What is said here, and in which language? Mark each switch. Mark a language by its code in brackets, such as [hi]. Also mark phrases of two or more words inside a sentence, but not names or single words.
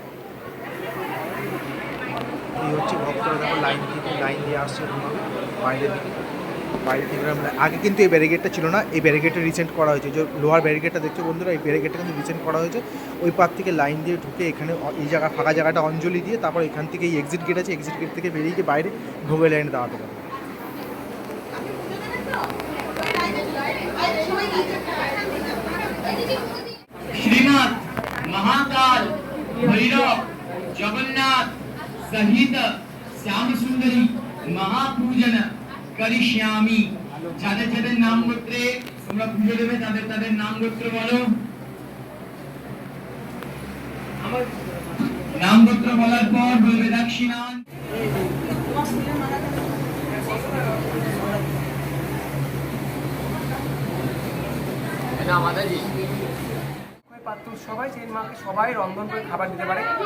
[bn] এই হচ্ছে ভক্তরা দেখো লাইন দিয়ে আসছে বাইরের দিকে। বাইরে থেকে আগে কিন্তু এই ব্যারিকেডটা ছিল না, এই ব্যারিকেডটা রিসেন্ট করা হয়েছে। যে লোহার ব্যারিকেডটা দেখছো বন্ধুরা, এই ব্যারিকেডটা কিন্তু রিসেন্ট করা হয়েছে। ওই পার থেকে লাইন দিয়ে ঢুকে এখানে এই জায়গা ফাঁকা জায়গাটা অঞ্জলি দিয়ে তারপর এখান থেকে এই [en] exit gate [bn] আছে, [en] exit gate [bn] থেকে বেরিয়ে গিয়ে বাইরে ভোগের লাইনে দাঁড়াতে পারে। [sa] श्रीनाथ महाकाल भैरव जगन्नाथ सहित श्याम सुंदरी महापूजन करिष्यामि। [bn] যাদের যাদের নাম গোত্রে তোমরা পুজো দেবে তাদের তাদের নাম গোত্র বলো। নাম গোত্র বলার পর বলবে দক্ষিণান। পাত্র সবাই সেই মাকে সবাই রন্ধন করে খাবার দিতে পারে।